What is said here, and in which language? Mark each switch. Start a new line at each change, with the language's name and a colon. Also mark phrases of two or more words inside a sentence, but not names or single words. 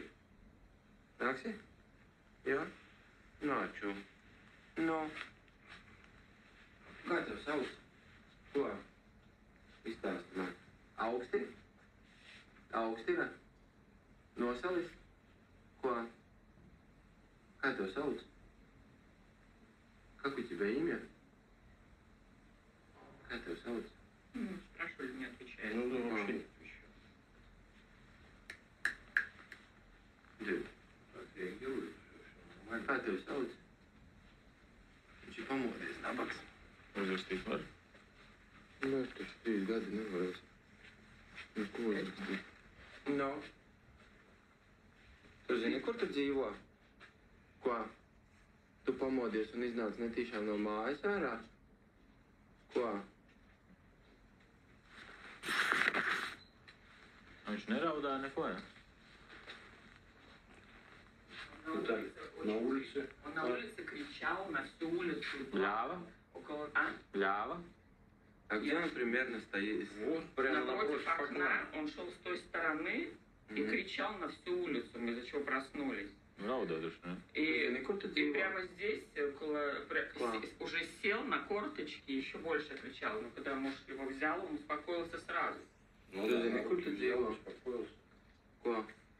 Latvian: Nāksi? Jā? Nāču. No. Kā tev sauc? Ko? Izstāsti man. Augsti? Augsti, ne? Nosalis? Ko? Kā tev sauc?
Russian: Как у тебя имя? Как тебя зовут? Спрашивали, не отвечает. Ну, да, вообще не отвечаю. Дед, Отреагирует. как тебя зовут?
Latvian: Viņš ir pamodies, nabaks. Uzrakstīt var? Nu, tas 3 gadi nevarēs. Nu, ko uzrakstīt? No. Tu zini, kur tu dzīvo? Ko? Tu pamodies un iznāc netīšām no mājas ārā? Ko? Viņš neraudāja neko, ja?
Russian: На улице. Он на улице кричал на всю улицу. Блява? Около... Блява? А где он примерно стоит? Вот, прямо Напротив напротив окна. Он шел с той стороны и кричал на всю улицу. Мы из-за чего проснулись.
Latvian: Raudāja taču, ne?
Russian: И прямо здесь, уже сел на корточки и еще больше кричал. Но когда муж его взял, он успокоился сразу. Ну да,
Latvian: kur tu dzīvo? Uspokojился. Ko?